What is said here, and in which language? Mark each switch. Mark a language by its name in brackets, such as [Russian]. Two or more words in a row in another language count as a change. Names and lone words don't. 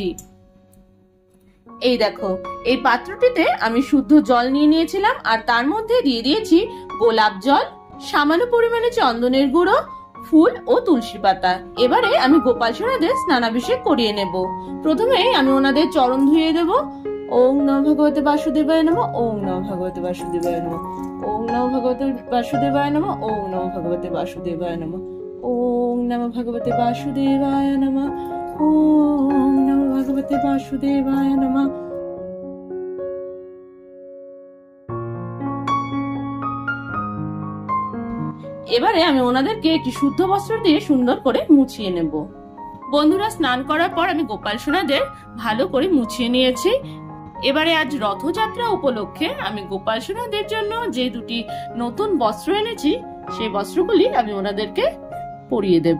[Bangla] এই দেখো, এই পাত্রটিতে আমি শুদ্ধ জল নিয়ে নিয়েছিলাম, আর তার মধ্যে দিয়ে দিয়েছি গোলাপ জল, সামান্য পরিমাণে চন্দনের গুঁড়ো, ফুল ও তুলসী পাতা। এবারে আমি গোপাল সোনাদের স্নানাভিষেক করিয়ে নেব। প্রথমে আমি ওনাদের চরণ ধুয়ে দেব। [Sanskrit] ওং নমঃ ভগবতে বাসুদেবায় নমঃ, ওং নমঃ ভগবতে বাসুদেবায় নমঃ, ওং নমঃ ভগবতে বাসুদেবায় নমঃ, ওং নমঃ ভগবতে বাসুদেবায় নমঃ, ওং নমঃ ভগবতে বাসুদেবায় নমঃ, ওং নমঃ ভগবতে বাসুদেবায় নমঃ। [Bangla] এবারে আমি ওনাদেরকে একটি শুদ্ধ বস্ত্র দিয়ে সুন্দর করে মুছিয়ে নেব। বন্ধুরা, স্নান করার পর আমি গোপাল সোনাদের ভালো করে মুছিয়ে নিয়েছি। এবারে আজ রথযাত্রা উপলক্ষে আমি গোপাল সোনাদের জন্য যে দুটি নতুন বস্ত্র এনেছি, সেই বস্ত্রগুলি আমি ওনাদেরকে পরিয়ে দেব।